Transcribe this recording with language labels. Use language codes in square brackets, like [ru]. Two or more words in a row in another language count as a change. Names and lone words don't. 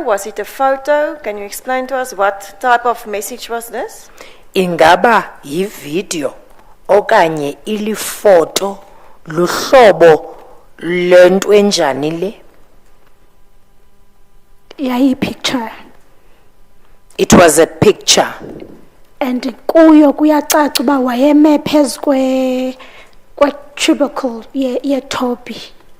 [en] Was it a photo? Can you explain to us what type of message was this? [xh] Ingaba yi-video okanye ilifoto luhlobo lento enjani le? Yayi picture. [en] It was a picture. [xh] And kuyo kuyacaca uba wayeme phezu kwe-tubercle ye-topi.